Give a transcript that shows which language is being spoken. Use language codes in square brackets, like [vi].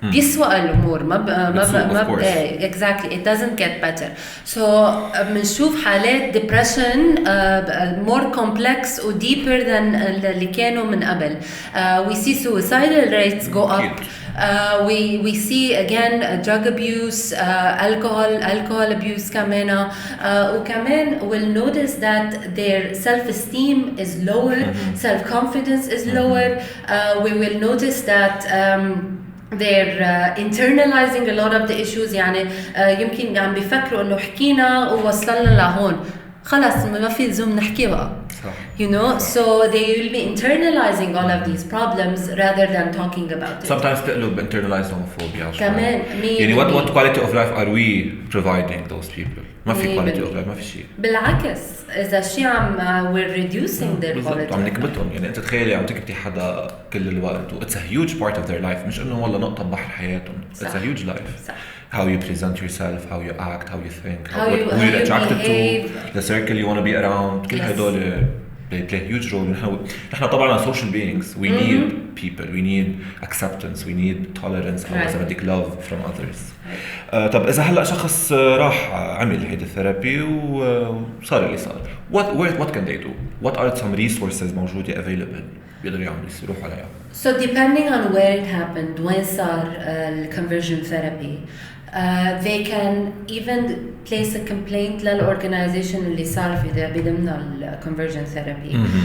[ar] بيسوء الامور ما [en] exactly it doesn't get better. So [ar] بنشوف حالات [en] depression more complex و deeper than [ar] اللي كانوا من قبل. [en] We see suicidal rates go up. We see again drug abuse, alcohol abuse [ar] كمان وكمان [en] we'll notice that their self-esteem is lower, self-confidence is lower. We will notice that they're internalizing a lot of the issues. [ar] يعني يمكن عم بيفكروا انه حكينا ووصلنا لهون خلص ما في لزوم نحكي بقى. [en] you know. So they will be internalizing all of these problems rather than talking about it. Sometimes [ar] تقلب [en] internalized homophobia. [ar] كمان [en] يعني what quality of life are we providing those people? [ar] ما في quality of life, ما في شيء. بالعكس إذا شيء [en] we're reducing their quality. [ar] عم نكبتهم. يعني أنت تخيلي عم تكبتي حدا كل الوقت و [en] it's a huge part of their life. [ar] مش إنه والله نقطة بحر حياتهم. [en] It's a huge life. [ar] صح. [en] How you present yourself, how you act, how you think, how you're attracted behave. to, the circle you want to be around. [ar] كل هدول [en] they play a huge role. [ar] نحن طبعا [en] social beings. We need people. We need acceptance. We need tolerance. [ar] أو إذا بدك [en] love from others. [ar] طب إذا هلا شخص راح عمل هيدا الثيرابي وصار اللي صار. [en] What can they do? What are some resources [ar] موجودة [en] available [ar] بيقدروا يروحوا عليها؟ [en] So depending on where it happened, when صار conversion therapy, they can even place a complaint للorganization [ar] اللي صار في بضمن [en] conversion therapy.